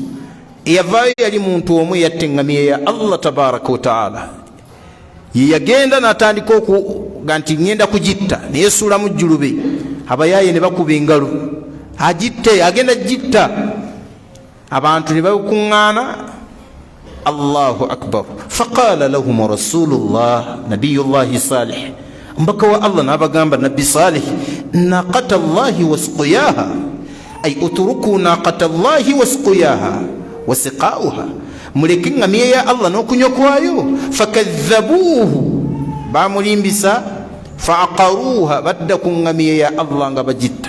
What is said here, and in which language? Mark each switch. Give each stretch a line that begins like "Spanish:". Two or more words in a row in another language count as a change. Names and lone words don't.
Ganda: Eyavaayo yali muntu omu yatta eŋŋamiya ya Allah
Arabic: تبارك وتعالى,
Ganda: yeyagenda n'atandika okuga nti ŋŋenda kugitta, neyesuulamu jjulube, abayaaye ne bakuba engalo agitte, agenda gitta. Abantu ne bakuŋŋaana.
Arabic: الله أكبر. فقال لهم رسول الله نبي الله صالح,
Ganda: mbaka wa Allah n'abagamba nabbi Salih,
Arabic: ناقة الله وسقياها أي اتركوا ناقة الله وسقياها وسقاءها,
Ganda: muleke eŋŋamiya ya Allah n'okunywa kwayo. Fakadhabuuhu, bamulimbisa. Faaqaruuha, badda ku eŋŋamiya ya Allah nga bagitta.